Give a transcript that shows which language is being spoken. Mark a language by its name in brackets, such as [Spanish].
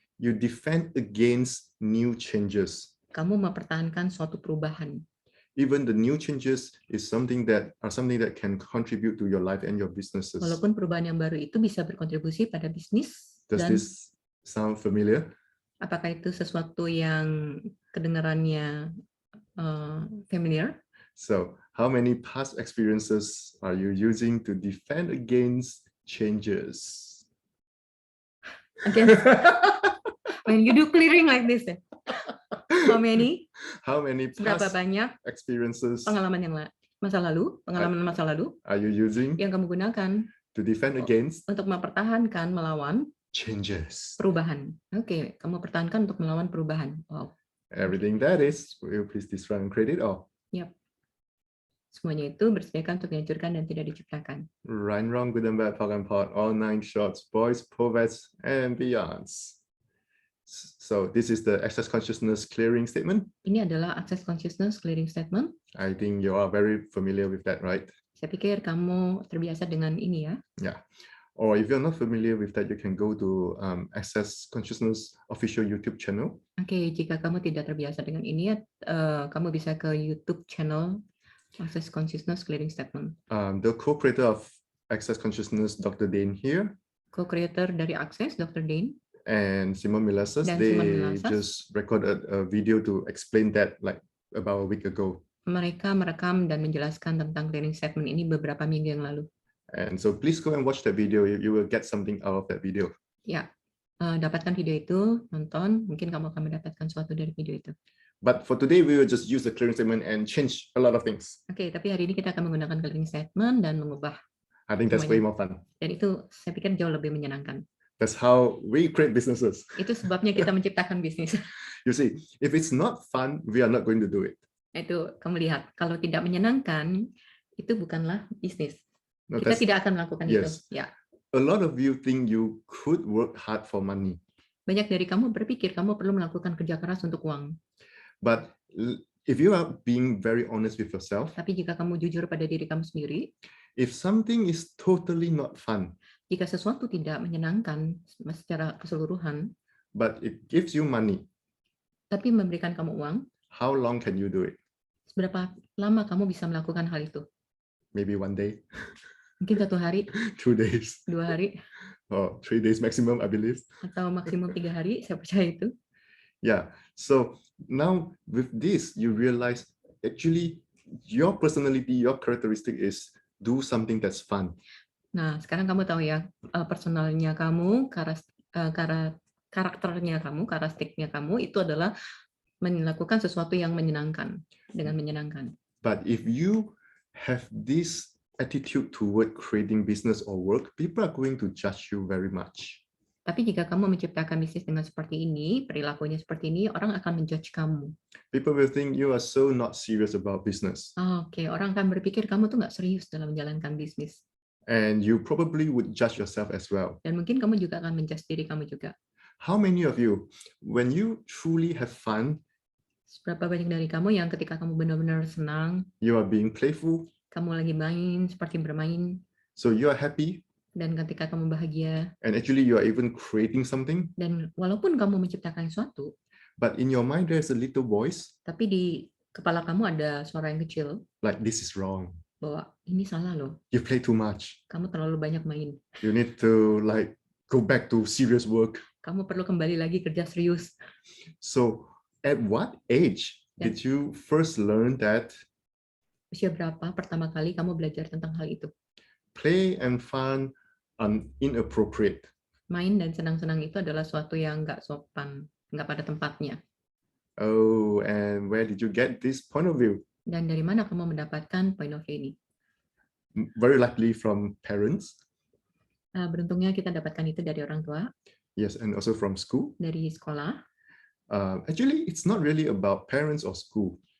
[English] You defend against new changes. [Indonesian] Kamu mempertahankan suatu perubahan. [English] Even the new changes is something that can contribute to your life and your businesses. [Indonesian] Walaupun perubahan yang baru itu bisa berkontribusi pada bisnis. [English] Does this sound familiar? [Indonesian] Apakah itu sesuatu yang kedengarannya familiar? [English] So, how many past experiences are you using to defend against changes? Against when you do clearing like this, how many? How many [Indonesian] Berapa [English] past [Indonesian] banyak [English] experiences [Indonesian] pengalaman yang pengalaman masa lalu [English] are you using [Indonesian] yang kamu gunakan [English] to defend against [Indonesian] untuk mempertahankan melawan [English] changes? [Indonesian] perubahan. Oke, kamu pertahankan untuk melawan perubahan. [English] Wow. Everything that is, will you please destroy and create it all? Yap. [Indonesian] Semuanya itu bersediakan untuk dihancurkan dan tidak diciptakan. [English] Right, wrong, good and bad, POC and POD, all 9 shorts, boys, poets, and beyonds. So this is the access consciousness clearing statement. [Indonesian] Ini adalah access consciousness clearing statement. [English] I think you are very familiar with that, right? [Indonesian] Saya pikir kamu terbiasa dengan ini ya. Yeah. [English] Or if you're not familiar with that, you can go to Access Consciousness official YouTube channel. [Indonesian] Oke, jika kamu tidak terbiasa dengan ini, kamu bisa ke YouTube channel Access Consciousness Clearing Statement. [English] The co-creator of Access Consciousness, Dr. Dane here. [Indonesian] Co-creator dari Access, Dr. Dane. [English] And Simon Milasas, they just recorded a video to explain that like about a week ago. [Indonesian] Mereka merekam dan menjelaskan tentang clearing statement ini beberapa minggu yang lalu. [English] And so please go and watch that video. You will get something out of that video. [Indonesian] Ya, dapatkan video itu, nonton, mungkin kamu akan mendapatkan sesuatu dari video itu. [English] But for today, we will just use the clearing statement and change a lot of things. [Indonesian] Oke, tapi hari ini kita akan menggunakan clearing statement dan mengubah. [English] I think that's way more fun. [Indonesian] Dan itu saya pikir jauh lebih menyenangkan. [English] That's how we create businesses. [Indonesian] Itu sebabnya kita menciptakan bisnis. [English] You see, if it's not fun, we are not going to do it. [Indonesian] Itu kamu lihat, kalau tidak menyenangkan, itu bukanlah bisnis. [English] No, [Indonesian] Kita tidak akan melakukan itu. Ya. [English] A lot of you think you could work hard for money. [Indonesian] Banyak dari kamu berpikir kamu perlu melakukan kerja keras untuk uang. [English] But if you are being very honest with yourself, [Indonesian] tapi jika kamu jujur pada diri kamu sendiri, [English] if something is totally not fun, [Indonesian] jika sesuatu tidak menyenangkan secara keseluruhan, [English] but it gives you money, [Indonesian] tapi memberikan kamu uang, [English] how long can you do it? [Indonesian] Seberapa lama kamu bisa melakukan hal itu? [English] Maybe 1 day. [Indonesian] Mungkin 1 hari, [English] 2 days, [Indonesian] 2 hari, [English] or 3 days maximum, I believe. [Indonesian] Atau maksimum 3 hari, saya percaya itu. [English] Yeah, so now with this, you realize actually your personality, your characteristic is do something that's fun. [Indonesian] Nah, sekarang kamu tahu ya, personalnya kamu, karakternya kamu, karakteristiknya kamu itu adalah melakukan sesuatu yang menyenangkan, dengan menyenangkan. [English] But if you have this attitude toward creating business or work, people are going to judge you very much. [Indonesian] Tapi jika kamu menciptakan bisnis dengan seperti ini, perilakunya seperti ini, orang akan menjudge kamu. [English] People will think you are so not serious about business. [Indonesian] Oke, orang akan berpikir kamu tuh nggak serius dalam menjalankan bisnis. [English] And you probably would judge yourself as well. [Indonesian] Dan mungkin kamu juga akan menjudge diri kamu juga. [English] How many of you, when you truly have fun, [Indonesian] seberapa banyak dari kamu yang ketika kamu benar-benar senang, [English] you are being playful, [Indonesian] kamu lagi main, seperti bermain, [English] so you are happy, [Indonesian] dan ketika kamu bahagia, [English] and actually you are even creating something, [Indonesian] dan walaupun kamu menciptakan sesuatu, [English] but in your mind there's a little voice, [Indonesian] tapi di kepala kamu ada suara yang kecil, [English] like this is wrong. [Indonesian] Bahwa ini salah loh. [English] You play too much. [Indonesian] Kamu terlalu banyak main. [English] You need to like go back to serious work. [Indonesian] Kamu perlu kembali lagi kerja serius. [English] So, at what age did you first learn that? [Indonesian] Usia berapa pertama kali kamu belajar tentang hal itu? [English] Play and fun are inappropriate. [Indonesian] Main dan senang-senang itu adalah suatu yang nggak sopan, nggak pada tempatnya. [English] Oh, and where did you get this point of view? [Indonesian] Dan dari mana kamu mendapatkan [English] point of view [Indonesian] ini? [English] Very likely from parents. [Indonesian] Beruntungnya kita dapatkan itu dari orang tua. [English] Yes, and also from school. [Indonesian] Dari sekolah. [English] Actually, it's not really about parents or school.